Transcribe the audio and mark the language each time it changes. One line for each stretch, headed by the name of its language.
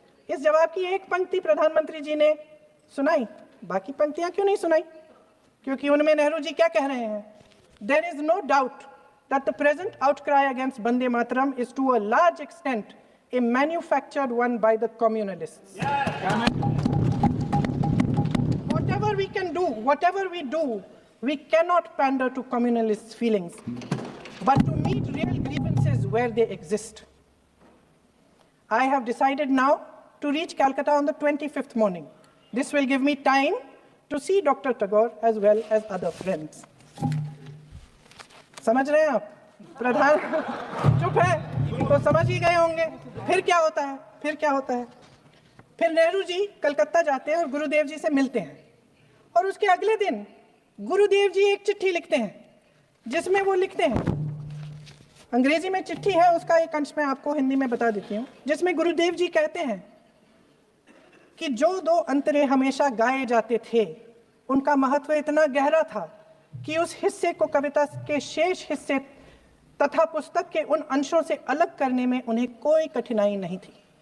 Hindi: इस जवाब की एक पंक्ति प्रधानमंत्री जी ने सुनाई, बाकी पंक्तियां क्यों नहीं सुनाई? क्योंकि उनमें नेहरू जी क्या कह रहे हैं?
English: There is no doubt that the present outcry against Vande Mataram is to a large extent a manufactured one by the communalists. Whatever we do, we cannot pander to communalists' feelings, but to meet real grievances where they exist. I have decided now to reach Calcutta on the 25th morning. This will give me time to see Dr. Tagore as well as other friends.
Hindi: समझ रहे हैं आप? प्रधान चुप है तो समझ ही गए होंगे। फिर क्या होता है? फिर नेहरू जी कलकत्ता जाते हैं और गुरुदेव जी से मिलते हैं और उसके अगले दिन गुरुदेव जी एक चिट्ठी लिखते हैं जिसमें वो लिखते हैं, अंग्रेजी में चिट्ठी है, उसका एक अंश मैं आपको हिंदी में बता देती हूँ, जिसमें गुरुदेव जी कहते हैं कि जो 2 अंतरे हमेशा गाए जाते थे उनका महत्व इतना गहरा था कि उस हिस्से को कविता के शेष हिस्से तथा पुस्तक के उन अंशों से अलग करने में उन्हें कोई कठिनाई नहीं थी।